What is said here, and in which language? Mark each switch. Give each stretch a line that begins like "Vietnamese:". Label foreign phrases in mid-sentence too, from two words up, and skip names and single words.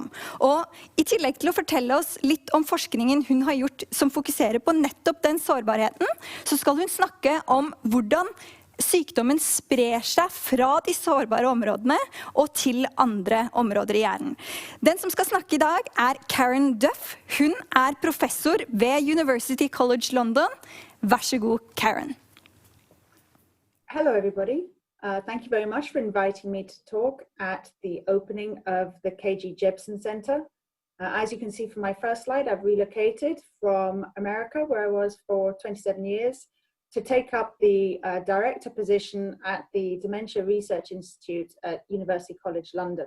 Norwegian: Og i tillegg til å fortelle oss litt om forskningen hun har gjort som fokuserer på nettopp den sårbarheten, så skal hun snakke om hvordan sykdommen sprer seg fra de sårbare områdene og til andre områder i hjernen. Den som skal snakke i dag er Karen Duff. Hun er professor ved University College London. Vær så god, Karen.
English: Hello, everybody. Thank you very much for inviting me to talk at the opening of the KG Jebsen-senter. As you can see from my first slide, I've relocated from America, where I was for 27 years, to take up the director position at the Dementia Research Institute at University College London.